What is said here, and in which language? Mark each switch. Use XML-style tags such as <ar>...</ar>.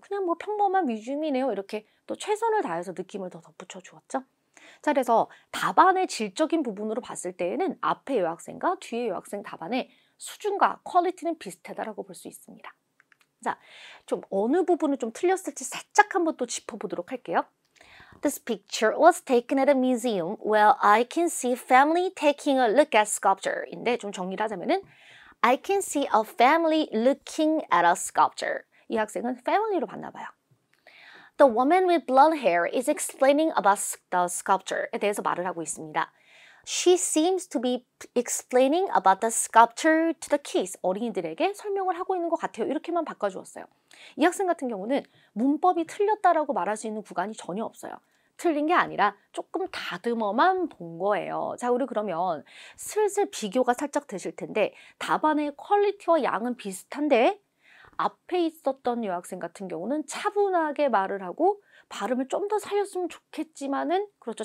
<ko>그냥 뭐 평범한 뮤지엄이네요. 이렇게 또 최선을 다해서 느낌을 더 덧붙여 주었죠. 자, 그래서 답안의 질적인 부분으로 봤을 때에는 앞의 여학생과 뒤의 여학생 답안의 수준과 퀄리티는 비슷하다라고 볼 수 있습니다. 자, 좀 어느 부분을 좀 틀렸을지 살짝 한번 또 짚어보도록 할게요.</ko> <en>This picture was taken at a museum where I can see family taking a look at sculpture.</en> <ko>인데 좀 정리를 하자면은</ko> <en>I can see a family looking at a sculpture.</en> <ko>이 학생은 family로 봤나 봐요.</ko> <en>The woman with blonde hair is explaining about the sculpture</en> <ko>에 대해서 말을 하고 있습니다.</ko> <en>She seems to be explaining about the sculpture to the kids.</en> <ko>어린이들에게 설명을 하고 있는 것 같아요. 이렇게만 바꿔주었어요. 이 학생 같은 경우는 문법이 틀렸다라고 말할 수 있는 구간이 전혀 없어요. 틀린 게 아니라 조금 다듬어만 본 거예요. 자, 우리 그러면 슬슬 비교가 살짝 되실 텐데 답안의 퀄리티와 양은 비슷한데 앞에 있었던 여학생 같은 경우는 차분하게 말을 하고 발음을 좀 더 살렸으면 좋겠지만은 그렇죠.</ko>